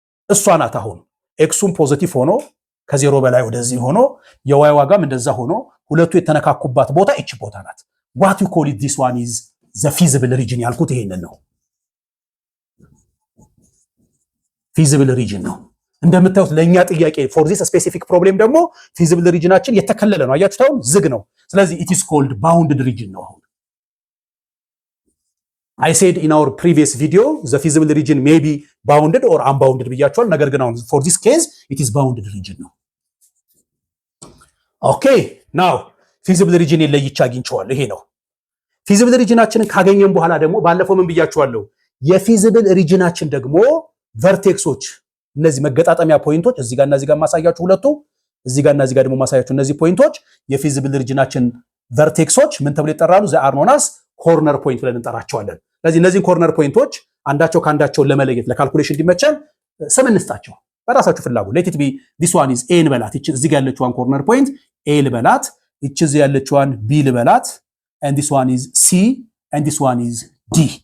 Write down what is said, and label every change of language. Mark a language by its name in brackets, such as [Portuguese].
[Amharic] እሷ ናት። አሁን ኤክሱም ፖዚቲቭ ሆኖ ከ0 በላይ ወደዚህ ሆኖ የዋይ ዋጋም እንደዛ ሆኖ ሁለቱ የተነካኩባት ቦታ እቺ ቦታ ናት። [English] what you call it this one is the feasible region [Amharic] ያልኩት ይሄንን ነው። feasible region ነው። እንደምታዩት ለኛ ጥያቄ [English] for this specific problem [Amharic] ደግሞ feasible regionናችን የተከለለ ነው። አያችሁት? አሁን ዝግ ነው። ስለዚህ [English] it is called bounded region ነው። አሁን I said in our previous video the feasible region may be bounded or unbounded [Amharic] ብያችኋል። ነገር ግን አሁን [English] for this case it is bounded region ነው። okay now feasible region [Amharic] ለይቻ አግኝቼዋለሁ። ይሄ ነው [English] feasible regionናችንን [Amharic] ካገኘን በኋላ ደግሞ ባለፈው ምን ብያችኋለሁ? የfeasible regionናችን ደግሞ ቨርቴክሶች እነዚህ መገጣጠሚያ ፖይንቶች እዚህ ጋርና እዚህ ጋር ማሳያችሁ ሁለቱ እዚህ ጋርና እዚህ ጋር ደግሞ ማሳያችሁ እነዚህ ፖይንቶች የፊዚብል ሪጅናችን ቨርቴክሶች ምን ተብለው ይጠራሉ? [English] ዘ አር ኖን አስ ኮርነር ፖይንት [Amharic] ብለን እንጠራቸዋለን። ስለዚህ እነዚህን ኮርነር ፖይንቶች አንዳቸው ካንዳቸው ለመለየት ለካልኩሌሽን እንዲመቸን ስም እንስጣቸው በራሳችሁ ፍላጎት። [English] ሌት ኢት ቢ ዲስ ዋን ኢዝ ኤ [Amharic] ልበላት። እቺ እዚህ ጋር ያለችዋን ኮርነር ፖይንት ኤ ልበላት። እቺ እዚህ ያለችዋን ቢ ልበላት። [English] and this one is C and this one is D።